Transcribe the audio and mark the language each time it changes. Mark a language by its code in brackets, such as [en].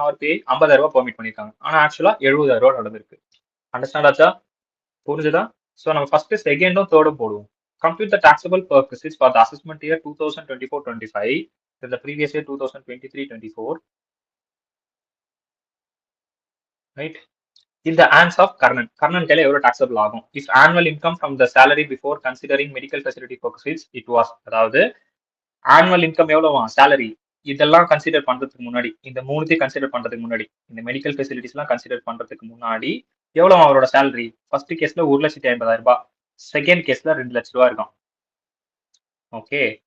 [ta] RBI 50,000 ரூபாய் permit பண்ணிருக்காங்க. ஆனா ஆக்சுவலா 70,000 ரூபாய் நடந்திருக்கு. அண்டர்ஸ்டாண்ட் ஆச்சா? புரிஞ்சுதா? சோ நம்ம ஃபர்ஸ்ட் செகண்டும் தேர்டும் போடுவோம். [en] Compute the taxable purposes for the assessment year 2024-25 in the previous year 2023-24. Right? In the hands of Karnan. Karnan [ta] கையில எவ்வளவு taxable ஆகும்? [en] If annual income from the salary before considering medical facility purposes, it was. [ta] அதாவது annual income எவ்வளவு? Salary இதெல்லாம் consider பண்றதுக்கு முன்னாடி, இந்த மூணுத்தையும் கன்சிடர் பண்றதுக்கு முன்னாடி, இந்த மெடிக்கல் ஃபெசிலிட்டிஸ் எல்லாம் கன்சிடர் பண்றதுக்கு முன்னாடி எவ்வளவு அவரோட சேலரி? ஃபர்ஸ்ட் கேஸ்ல 1,50,000 ரூபாய், செகண்ட் கேஸ்ல 2 லட்சம் ரூபாய் இருக்கும். ஓகே.